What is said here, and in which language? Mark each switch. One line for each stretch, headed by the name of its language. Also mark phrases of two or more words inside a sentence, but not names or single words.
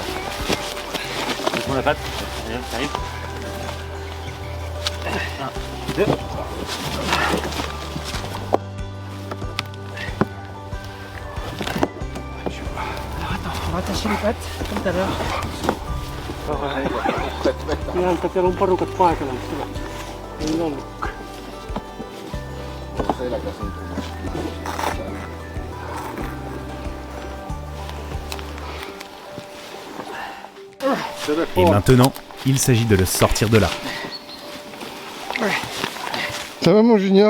French: Laisse-moi la patte. Allez, t'arrives. 1, 2. On va attacher les pattes, comme tout à l'heure.
Finnish: Ihan teillä on porukat paikalla, mutta ei ollut.
French: Et maintenant, il s'agit de le sortir de là. Ça va mon Junior?